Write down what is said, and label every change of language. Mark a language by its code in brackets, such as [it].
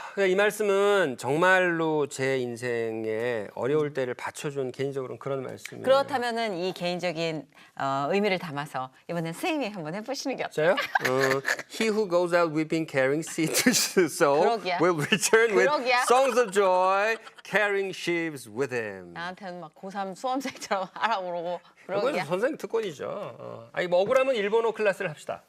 [ko] 이 말씀은 정말로 제 인생에 어려울 때를 받쳐준 개인적으로는 그런 말씀이에요. 그렇다면은 이 개인적인 의미를 담아서 이번엔 선생님이 한번 해보시는 게 어때요? 저요? [en] He who goes out weeping, carrying seed to sow, [ko] 그러기야. [en] will return with [ko] 그러기야. [en] songs of joy, carrying sheaves with him. [ko] 나한테는 막 고3 수험생처럼 하라고 그러고 이건 그러기야. 선생님 특권이죠. 아니 뭐 억울하면 일본어 클래스를 합시다.